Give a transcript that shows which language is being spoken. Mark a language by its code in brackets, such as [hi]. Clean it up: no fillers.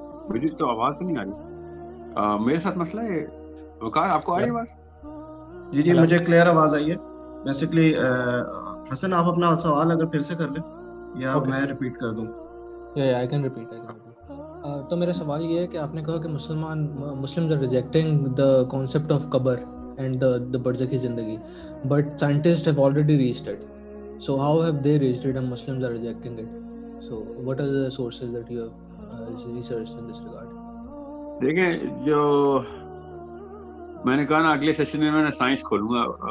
[ur] میری تو آواز نہیں آ رہی, میرے ساتھ مسئلہ ہے. وقار آپ کو آ رہی آواز؟ جی مجھے کلیئر آواز آئی ہے. بیسیکلی حسن آپ اپنا سوال اگر پھر سے کر لیں یا میں ریپیٹ کر دوں. [en] I can repeat. [ur] تو میرا سوال یہ ہے کہ آپ نے کہا کہ [en] Muslims are rejecting the concept of قبر and the برزخی زندگی, but scientists have already reached it. So how have they reached it and Muslims are rejecting it? So what are the sources that you have researched in this regard? [ur] دیکھیں جو میں نے کہا نا اگلے session میں نے سائنس کھولوں گا.